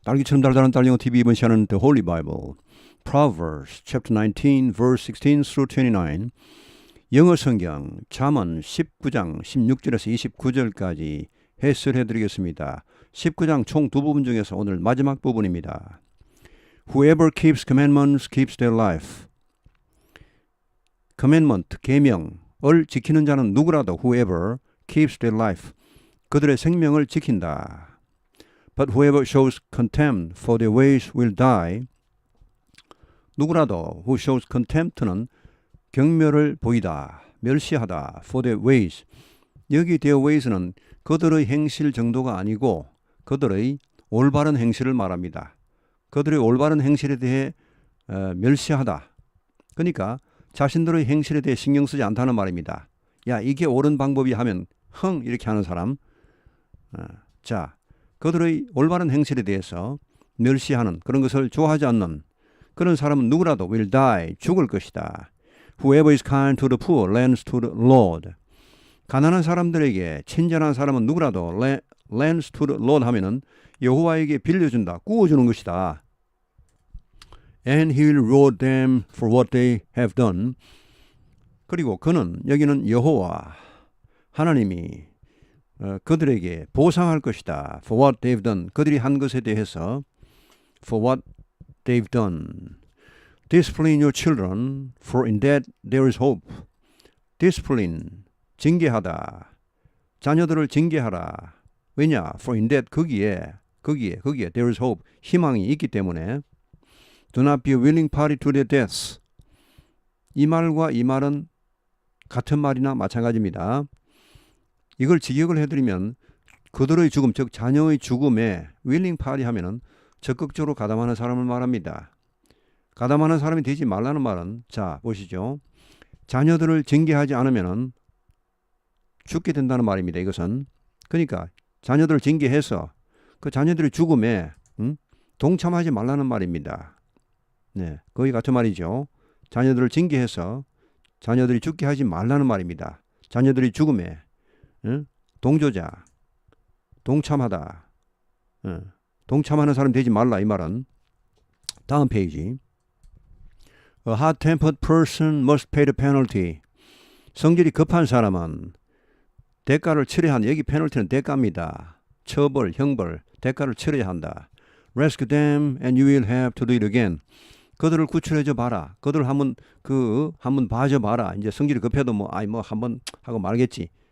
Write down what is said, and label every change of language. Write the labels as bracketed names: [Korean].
[Korean] 딸기처럼 달달한 딸영어 TV 이번 시간은 [English] The Holy Bible, Proverbs chapter 19, verse 16 through 29. [Korean] 영어 성경 잠언 19장 16절에서 29절까지 해설해 드리겠습니다. 19장 총 두 부분 중에서 오늘 마지막 부분입니다. [English] Whoever keeps commandments keeps their life. commandment, [Korean] 계명을 지키는 자는 누구라도 [English] whoever keeps their life. [Korean] 그들의 생명을 지킨다. [English] But whoever shows contempt for their ways will die. [Korean] 누구라도 [English] who shows contempt [Korean] 는 경멸을 보이다, 멸시하다, [English] for their ways. [Korean] 여기 their ways는 그들의 행실 정도가 아니고 그들의 올바른 행실을 말합니다. 그들의 올바른 행실에 대해 멸시하다. 그러니까 자신들의 행실에 대해 신경 쓰지 않다는 말입니다. 야, 이게 옳은 방법이 하면 흥 이렇게 하는 사람. 자, 그들의 올바른 행실에 대해서 멸시하는 그런 것을 좋아하지 않는 그런 사람은 누구라도 [English] will die, [Korean] 죽을 것이다. [English] Whoever is kind to the poor lends to the Lord. [Korean] 가난한 사람들에게 친절한 사람은 누구라도 [English] lends to the Lord [Korean] 하면은 여호와에게 빌려준다, 구워주는 것이다. [English] And he will reward them for what they have done. [Korean] 그리고 그는, 여기는 여호와 하나님이 그들에게 보상할 것이다. [English] For what they've done. [Korean] 그들이 한 것에 대해서 [English] For what they've done. Discipline your children, for in that there is hope. [Korean] Discipline, 징계하다. 자녀들을 징계하라. 왜냐? [English] For in that, [Korean] 거기에 [English] there is hope. [Korean] 희망이 있기 때문에. [English] Do not be a willing party to their deaths. [Korean] 이 말과 이 말은 같은 말이나 마찬가지입니다. 이걸 직역을 해드리면 그들의 죽음, 즉 자녀의 죽음에 [English] willing party [Korean] 하면은 적극적으로 가담하는 사람을 말합니다. 가담하는 사람이 되지 말라는 말은, 자 보시죠. 자녀들을 징계하지 않으면은 죽게 된다는 말입니다. 이것은 그러니까 자녀들을 징계해서 그 자녀들의 죽음에 동참하지 말라는 말입니다. 네, 거의 같은 말이죠. 자녀들을 징계해서 자녀들이 죽게 하지 말라는 말입니다. 자녀들이 죽음에 동조자, 동참하다. 동참하는 사람 되지 말라 이 말은. 다음 페이지. [English] A hot-tempered person must pay the penalty. [Korean] 성질이 급한 사람은 대가를 치러야 한다. 여기 페널티는 대가입니다. 처벌, 형벌, 대가를 치러야 한다. [English] Rescue them and you will have to do it again. [Korean] 그들을 구출해줘 봐라. 그들을 한번 봐줘 봐라. 이제 성질이 급해도 한번 하고 말겠지.